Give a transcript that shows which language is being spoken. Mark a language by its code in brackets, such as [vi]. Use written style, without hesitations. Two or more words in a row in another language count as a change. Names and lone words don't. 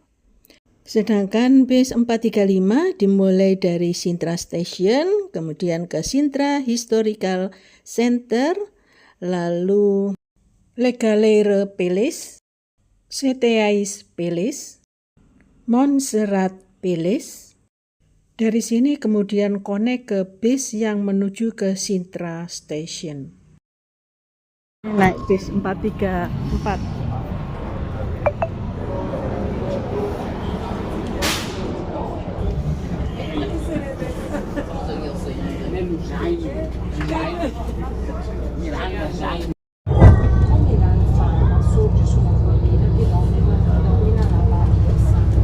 [id] Sedangkan bis 435 dimulai dari Sintra Station, kemudian ke Sintra Historical Center, lalu Le Galère Palace, Seteais Pelis, Montserrat Pelis. Dari sini kemudian connect ke bis yang menuju ke Sintra Station. Naik bis 434. [it] Sorge su una collina che domina la valle del Sangro.